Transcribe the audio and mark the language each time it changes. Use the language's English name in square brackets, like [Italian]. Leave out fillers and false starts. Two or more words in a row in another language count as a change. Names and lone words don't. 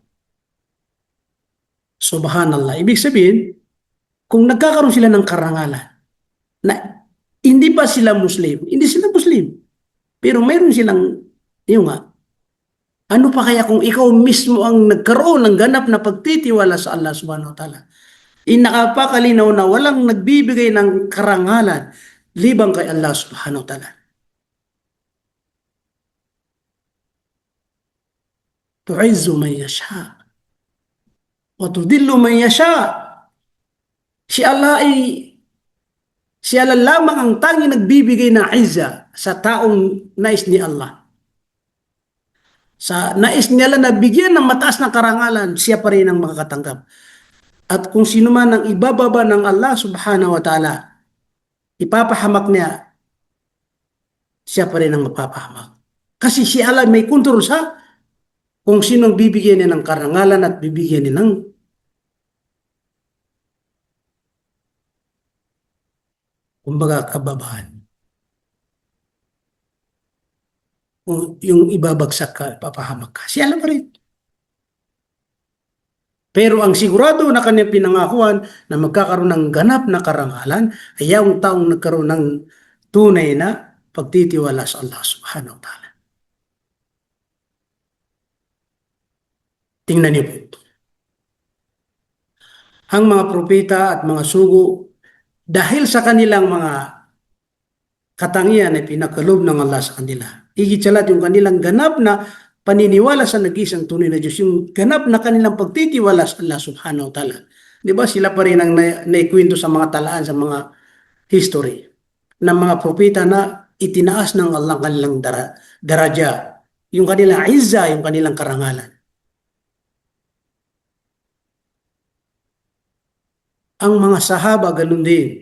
[Filipino] Subhanallah. Ibig sabihin, kung nagkakaroon sila ng karangalan, na hindi pa sila Muslim, hindi sila Muslim, pero mayroon silang, yung nga, ano pa kaya kung ikaw mismo ang nagkaroon ng ganap na pagtitiwala sa Allah [Arabic] سبحانه وتعالى? [Filipino] Inakapakalinaw na walang nagbibigay ng karangalan libang kay Allah [Arabic] سبحانه وتعالى. تعز من تشاء وتذل من تشاء. [Filipino] Si Allah lamang ang tanging nagbibigay ng izza sa taong nais ni Allah. Sa nais niya lang na bigyan ng mataas na karangalan, siya pa rin ang makakatanggap. At kung sino man ang ibababa ng Allah [Arabic] سبحانه وتعالى, [Filipino] ipapahamak niya, siya pa rin ang mapapahamak. Kasi si Allah may kontrol sa kung sinong bibigyan niya ng karangalan at bibigyan niya ng kumbaga kababaan. Kung yung ibabagsak ka, papahamak ka, siya lang pa rin. Pero ang sigurado na kanyang pinangakuan na magkakaroon ng ganap na karangalan ay yung taong nagkaroon ng tunay na pagtitiwala sa Allah [Arabic] سبحانه وتعالى. [Filipino] Tingnan niyo po. Ang mga propeta at mga sugo, dahil sa kanilang mga katangian ay pinagkaloob ng Allah sa kanila. Higit sa lahat yung kanilang ganap na paniniwala sa nag-isang tunay na Diyos, yung ganap na kanilang pagtitiwala sa Allah [Arabic] سبحانه وتعالى. [Filipino] Di ba sila pa rin ang naikwento sa mga talaan, sa mga history. ng mga propeta na itinaas ng Allah ang kanilang daraja, yung kanilang izza, yung kanilang karangalan. Ang mga sahaba ganun din.